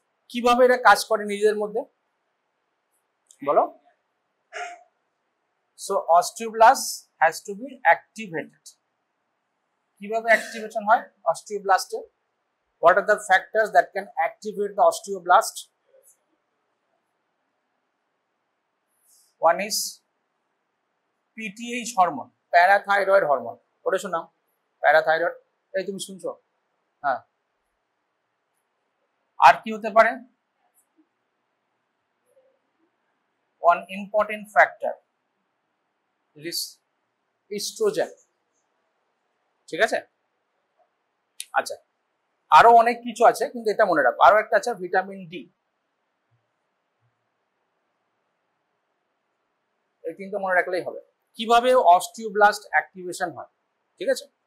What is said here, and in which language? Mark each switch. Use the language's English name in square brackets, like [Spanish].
[Bangla] কিভাবে এটা কাজ করে নিজেদের মধ্যে বলো? [English] So osteoblast has to be activated. [Bangla] কিভাবে অ্যাক্টিভেশন হয় osteoblast A? [English] What are the factors that can activate the osteoblast? One is PTH hormone, parathyroid hormone. [Bangla] পড়েছো না প্যারাথাইরয়েড? এই তুমি শুনছো? হ্যাঁ। আর কি হতে পারে? [English] One important factor is estrogen. [Bangla] ঠিক আছে? আচ্ছা, আরো অনেক কিছু আছে, কিন্তু এটা মনে রাখো। আরো একটা আছে ভিটামিন ডি। এই তিনটা মনে রাখলেই হবে। কিভাবে অস্টিওব্লাস্ট অ্যাক্টিভেশন হয়, ঠিক আছে?